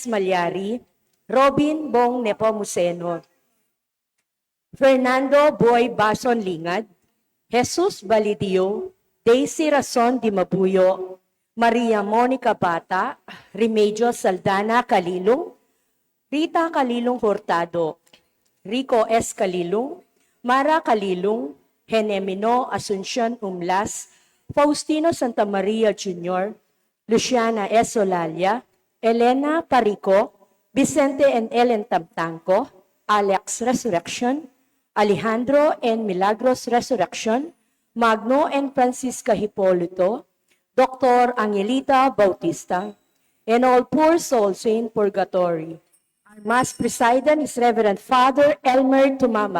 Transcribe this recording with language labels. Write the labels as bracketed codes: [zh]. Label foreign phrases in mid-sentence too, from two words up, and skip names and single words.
[en] Malyari, Robin Bong Nepomuceno, Fernando Boy Bason Lingad, Jesus Balidio, Daisy Rason Di Mabuyo, Maria Monica Bata, Remedios Saldana Calilong, Rita Calilong Hurtado, Rico S. Calilong, Mara Calilong, Henemino Asuncion Umlas, Faustino Santa Maria Jr., Luciana S. Olalia, Elena Parico, Vicente and Ellen Tabtanco, Alex Resurrection, Alejandro and Milagros Resurrection, Magno and Francisca Hipolito, Dr. Angelita Bautista, and all poor souls in purgatory. Our Mass President is Reverend Father Elmer Tumamak.